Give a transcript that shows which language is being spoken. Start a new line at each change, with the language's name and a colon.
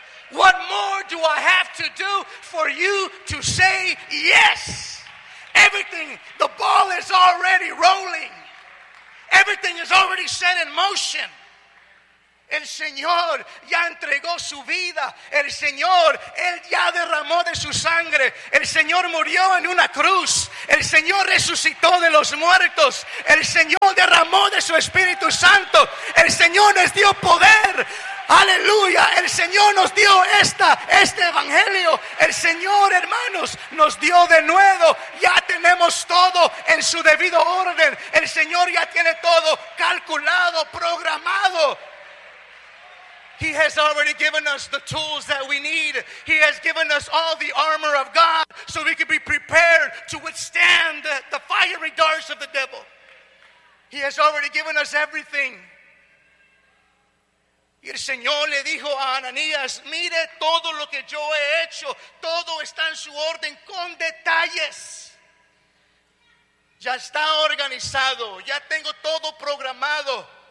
English: What more do I have to do for you to say yes? Everything, the ball is already rolling. Everything is already set in motion.
Spanish: El Señor ya entregó su vida. El Señor, Él ya derramó de su sangre. El Señor murió en una cruz. El Señor resucitó de los muertos. El Señor derramó de su Espíritu Santo. El Señor les dio poder Aleluya, el Señor nos dio este evangelio. El Señor, hermanos, nos dio de nuevo. Ya tenemos todo en su debido orden. El Señor ya tiene todo calculado, programado.
English: He has already given us the tools that we need. He has given us all the armor of God so we can be prepared to withstand the fiery darts of the devil. He has already given us everything.
Spanish: Y el Señor le dijo a Ananías, mire todo lo que yo he hecho. Todo está en su orden con detalles. Ya está organizado. Ya tengo todo programado.